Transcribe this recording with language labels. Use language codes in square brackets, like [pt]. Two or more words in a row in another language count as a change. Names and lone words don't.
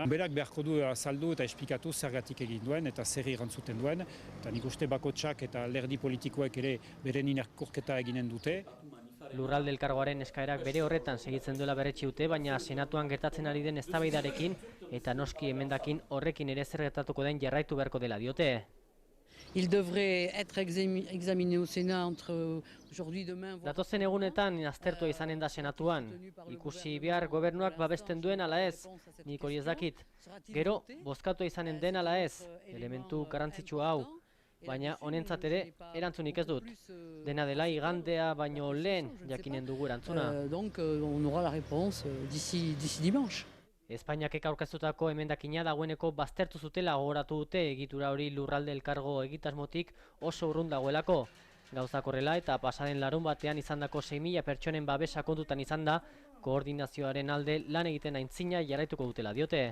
[eu] Berak beharko du azaldu eta esplikatu zergatik egin duen eta zer irantzuten duen, eta nik uste bakotsak eta alderdi politikoek ere beren irakurketa eginen dute. Lurralde elkargoaren eskaerak bere horretan segitzen duela berretsi dute, baina senatuan gertatzen ari den eztabaidarekin eta noski emendakin horrekin ere zer gertatuko den jarraitu beharko dela diote. [fr] Il devrait être examiné au Sénat entre aujourd'hui demain. [eu] Datozen egunetan aztertua izanen da senatuan. Ikusi behar gobernuak babesten duen ala ez, nik hori ez dakit. Gero, bozkatua izanen den ala ez, elementu garrantzitsua hau. Baina honentzat ere erantzunik ez dut. Dena dela igandea baino lehen jakinen dugu erantzuna. [fr] Donc on aura la réponse d'ici dimanche. [eu] Espainiakek aurkeztutako emendakina dagoeneko baztertu zutela gogoratu dute egitura hori lurralde elkargo egitasmotik oso urrun dagoelako. Gauzak horrela eta pasaren larun batean izandako 6.000 pertsonen babesa kontutan izan da, koordinazioaren alde lan egiten aintzina jarraituko dutela diote.